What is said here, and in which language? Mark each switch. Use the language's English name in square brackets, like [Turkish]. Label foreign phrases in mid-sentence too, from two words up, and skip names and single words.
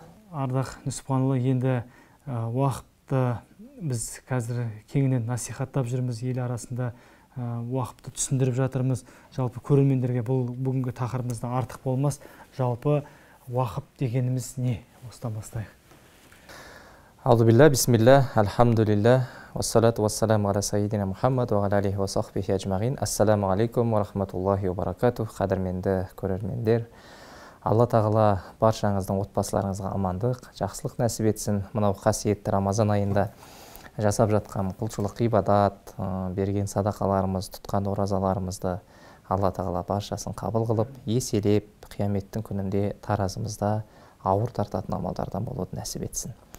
[Kazakh] Ардақ Нүсіпханұлы, енді уақытты біз қазір кеңінен насихаттап жүрміз, ел арасында уақытты түсіндіріп жатырмыз. Жалпы көрермендерге бұл бүгінгі тақырыбымыздан артық болмас. Жалпы уақыт дегеніміз не? Осыдан бастайық. [Arabic] Аузубилля, بسم الله، الحمد لله، والصلاة والسلام على سيدنا محمد وعلى آله وصحبه أجمعين. السلام عليكم ورحمة الله وبركاته. [Kazakh] Қадірменді көрермендер, Алла тағала баршаңыздың отбасыларыңызға амандық, жақсылық нәсіп етсін. Мынау қасиетті Рамазан айында жасап жатқан құлшылық ибадат, берген садақаларымыз, тұтқан оразаларымызды Алла тағала баршасын қабыл қылып, еселеп, қияметтің күнінде таразымызда ауыр тартатын амалдардан болуды нәсіп етсін.